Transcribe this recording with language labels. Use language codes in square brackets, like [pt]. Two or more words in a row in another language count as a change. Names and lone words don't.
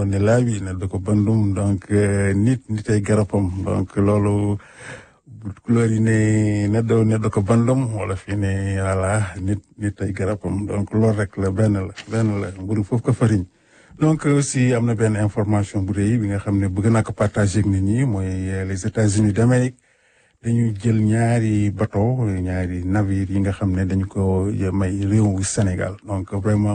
[ff] ɗon ne laaɓi neddo ko bandum [wo] donc nit ay garapam donc loolu couleur yi [ff] ne neddo ko bandum wala fii ne voilà nit [wo] ay garapam donc loolu rek la benn la mburu foofu ko fariñ donc aussi am na benn information bu rëy bi nga xam ne bëgg naa ko partager ak nit ñi mooy les États-Unis d'Amérique dañu jël ñaari bateau ñaari navire yi nga xam ne dañu ko may réewu Sénégal [fr] donc vraiment